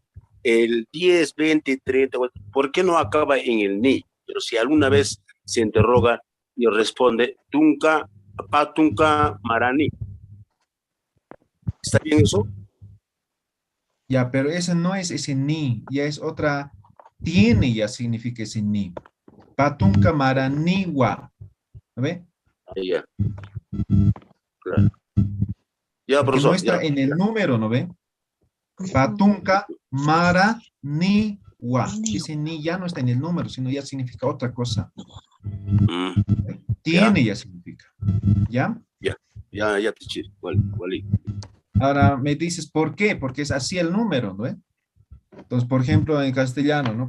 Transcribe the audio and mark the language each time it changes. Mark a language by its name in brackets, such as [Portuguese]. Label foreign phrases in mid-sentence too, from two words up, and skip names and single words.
[Spanish] El 10, 20, 30, ¿por qué no acaba en el ni? Pero si alguna vez se interroga y responde [Aymara] Tunca, Patunca, Marani. [Spanish] ¿Está bien eso? Ya, pero ese no es ese ni, ya es otra, tiene ya significa ese ni. [Aymara] Patunca maraniwa. [Spanish] ¿No ve? Ya. Claro. Ya, porque profesor. no está en el número, ¿no ve? [Aymara] Patunca maraniwa. [Spanish] Ese ni ya no está en el número, sino ya significa otra cosa. Tiene ya significa. ¿Ya? Ya, Tichiri. Igual. Ahora me dices, ¿por qué? Porque es así el número, ¿no? Entonces, por ejemplo, en castellano, ¿no?